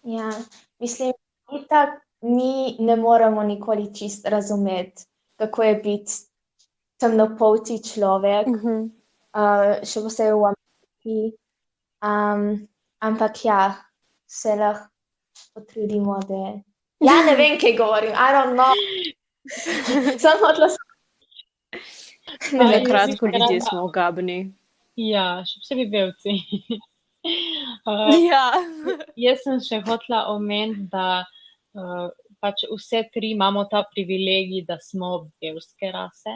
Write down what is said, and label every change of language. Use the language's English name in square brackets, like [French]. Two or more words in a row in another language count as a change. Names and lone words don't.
[Slovenian] Ja, mislim, itak mi ne moremo nikoli čist razumeti, kako je biti temnopolti človek, še posebej v Ameriki. Ampak ja, se lahko potrudimo, da... Ja, ne vem, kaj govorim, [English] I don't know. [Slovenian] Sem hotela... Kratko ljudje smo ogabni. Ja, še posebej belci. Ja. Jaz sem še hotela omeniti, da pač vse tri imamo ta privilegij, da smo belske rase.